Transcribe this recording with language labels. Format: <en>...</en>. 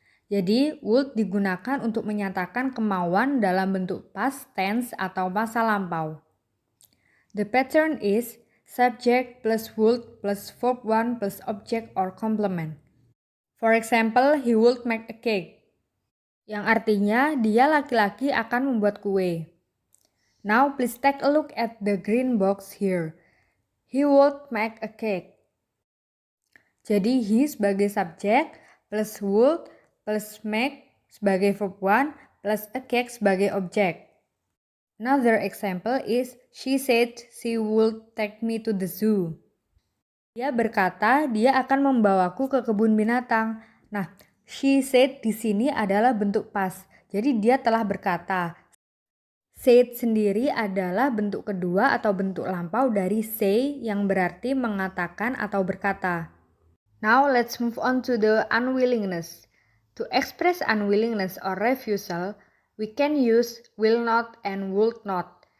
<id>Jadi would digunakan untuk menyatakan kemauan dalam bentuk past tense atau masa lampau.</id> <en>The pattern is subject plus would plus verb 1 plus object or complement. For example, he would make a cake.</en> <id>Yang artinya dia laki-laki akan membuat kue.</id> <en>Now please take a look at the green box here. He would make a cake.</en> <id>Jadi he sebagai subjek plus would plus make sebagai verb 1 plus a cake sebagai objek.</id> <en>Another example is she said she would take me to the zoo.</en> <id>Dia berkata dia akan membawaku ke kebun binatang. Nah, she said di sini adalah bentuk past. Jadi dia telah berkata. Said sendiri adalah bentuk kedua atau bentuk lampau dari say yang berarti mengatakan atau berkata.</id> <en>Now let's move on to the unwillingness. To express unwillingness or refusal, we can use will not and would not.</en>